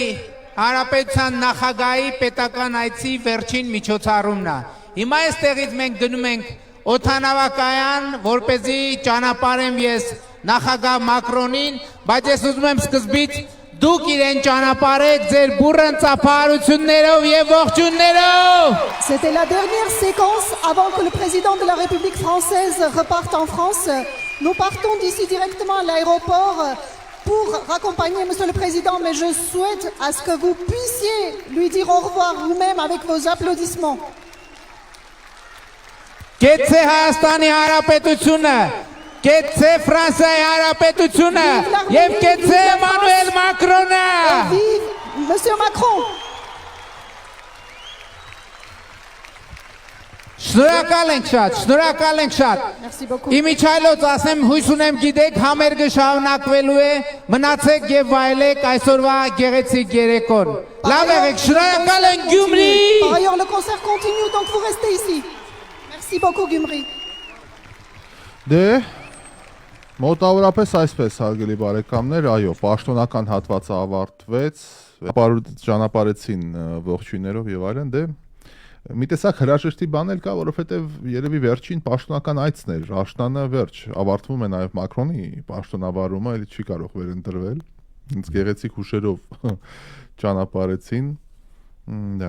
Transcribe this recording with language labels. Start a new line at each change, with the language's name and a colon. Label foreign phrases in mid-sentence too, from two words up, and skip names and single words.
Armenian: Հանրապետության նախագահի պետական այցի վերջին միջոցառումն է։ Հիմա այստեղից մենք գնում ենք օդանավակայան, որպեսզի ճանապարհեմ ես նախագահ Մակրոնին, բայց ես ուզում եմ սկզբից դուք իրեն ճանապարհեք ձեր բուրըն ծափահարություններով եւ ողջուններով։
French: C'était la dernière séquence avant que le président de la République française reparte en France. Nous partons d'ici directement à l'aéroport pour raccompagner monsieur le président, mais je souhaite à ce que vous puissiez lui dire au revoir vous-même avec vos applaudissements.
Armenian: Կեցե Հայաստանի Հանրապետությունը, կեցե Ֆրանսիայի Հանրապետությունը եւ կեցե Էմանուել Մակրոնը։
French: Vive monsieur Macron.
Armenian: Շնորհակալ ենք շատ։
French: Merci beaucoup.
Armenian: Իմիջայլոց ասեմ, հույս ունեմ գիտեք, համերգը շարունակվելու է, մնացեք եւ վայելեք այսօրվա գեղեցիկ երեկոն։ Լավ եղեք, շնորհակալ ենք Գյումրի։
French: Par ailleurs, le concert continue, donc vous restez ici. Merci beaucoup, Gyumri.
Armenian: Դե մոտավորապես այսպես հարգելի բարեկամներ, այո, պաշտոնական հատվածը ավարտվեց, ճանապարհեցին ողջույններով եւ այլն, դե մի տեսակ հրաժեշտի բան էլ կա, որովհետեւ երևի վերջին պաշտոնական այցն էր, աշնանը վերջ, ավարտվում է նաեւ Մակրոնի պաշտոնավարումը, էլի չի կարող վերընտրվել, ինձ գեղեցիկ հուշերով ճանապարհեցին, դա